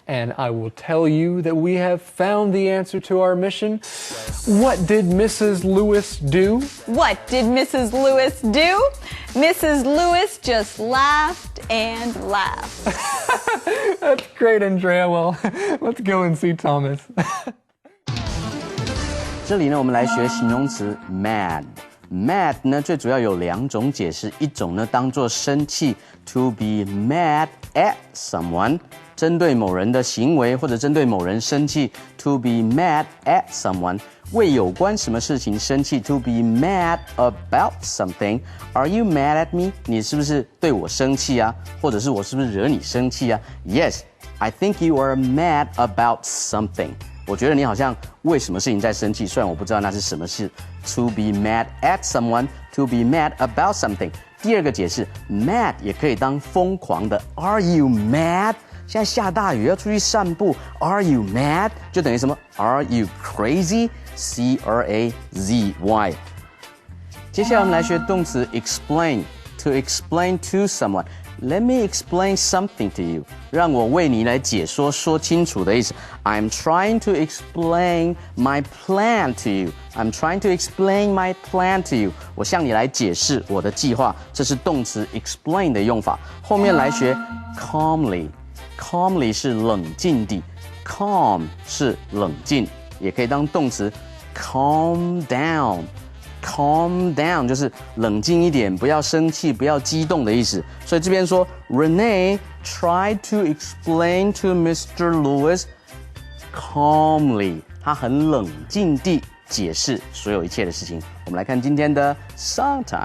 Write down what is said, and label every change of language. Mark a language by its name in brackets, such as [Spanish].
[English] And I will tell you that we have found the answer to our mission. What did Mrs. Lewis do? What did Mrs. Lewis do? Mrs. Lewis just laughed and laughed. That's great, Andrea. Well, let's go and see Thomas. [Chinese] 这里呢，我们来学形容词 mad。mad 呢，最主要有两种解释，一种呢当作生气 ， [English] to be mad at someone， [Chinese] 针对某人的行为或者针对某人生气 ，to be mad at someone， 为有关什么事情生气 ， [English] to be mad about something。 Are you mad at me？ [Chinese] 你是不是对我生气啊？或者是我是不是惹你生气啊 [English] ？Yes, I think you are mad about something。 [Chinese] 我觉得你好像为什么事情在生气，虽然我不知道那是什么事。 [English] To be mad at someone, to be mad about something。 [Chinese] 第二个解释 ，mad 也可以当疯狂的。 [English] Are you mad？ [Chinese] 现在下大雨要出去散步。 [English] Are you mad？ [Chinese] 就等于什么 ？ [English] Are you crazy？ [Chinese] C-R-A-Z-Y。接下来我们来学动词 [English] explain。To explain to someone。Let me explain something to you. [Chinese] 让我为你来解说，说清楚的意思。 [English] I'm trying to explain my plan to you. I'm trying to explain my plan to you. [Chinese] 我向你来解释我的计划，这是动词 explain 的用法。后面来学 calmly。calmly 是冷静地 ，calm 是冷静，也可以当动词 calm down。 [English] Calm down [Chinese] 就是冷静一点，不要生气，不要激动的意思。所以这边说 [English] ，Renee tried to explain to Mr. [Chinese] Lewis calmly， 他很冷静地解释所有一切的事情。我们来看今天的 Song